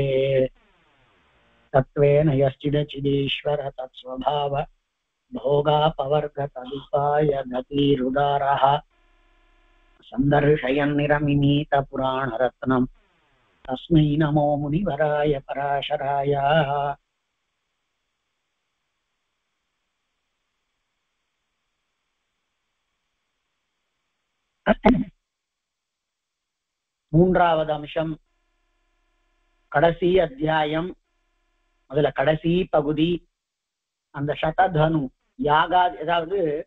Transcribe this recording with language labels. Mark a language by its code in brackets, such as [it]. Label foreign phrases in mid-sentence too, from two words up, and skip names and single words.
[sa] तत्त्वेन यश्चिदचिदीश्वर तत्स्वभाव भोगापवर्गतदुपाय गतिरुदारः सन्दर्शयन्निरमिनीतपुराणरत्नं तस्मै नमो मुनिवराय पराशराय। [ta] மூன்றாவது அம்சம் கடைசி அத்தியாயம். அதுல கடைசி பகுதி அந்த சததனு யாகா, அதாவது